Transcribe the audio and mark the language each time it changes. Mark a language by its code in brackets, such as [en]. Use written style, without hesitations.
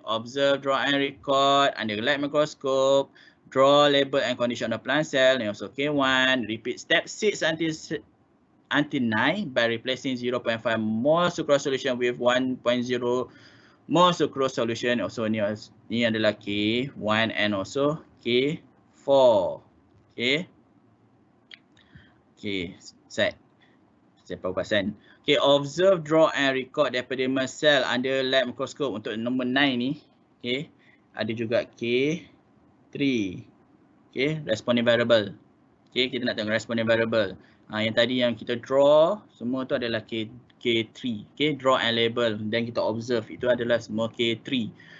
[en] Observe, draw and record under light microscope. Draw, label and condition the plant cell. And also K1. Repeat step 6 until 9 by replacing 0.5 mol sucrose solution with 1.0 mol sucrose solution. Also [ms] ni adalah [en] K1 and also K4. Okay, set. Perpasan. Okay, observe, draw and record the epidermal cell under light microscope. [ms] Untuk nombor 9 ni, okay, ada juga K3. [en] Okay, responding variable. Okay, kita nak tengok responding variable. [ms] Yang tadi yang kita draw, semua tu adalah K3. [en] Okay, draw and label. [ms] Dan kita observe, itu adalah semua K3.